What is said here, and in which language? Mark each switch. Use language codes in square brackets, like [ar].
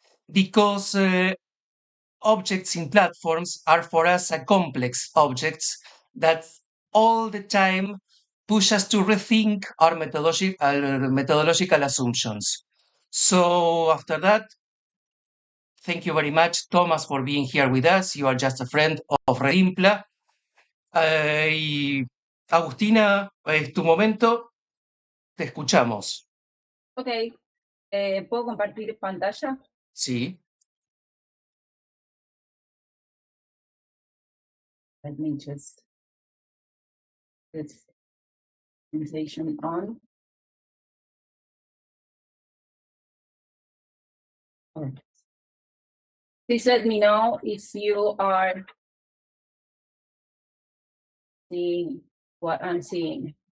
[en] Because objects in platforms are for us a complex objects that all the time push us to rethink our methodological assumptions. So after that, thank you very much, Thomas, for being here with us. You are just a friend of REDINPLA. [es] Y Agustina, es tu momento, te escuchamos. Ok, ¿puedo compartir pantalla? Sí. [en] Let me just put presentation on. Oh. Please let me know if you are seeing what I'm seeing.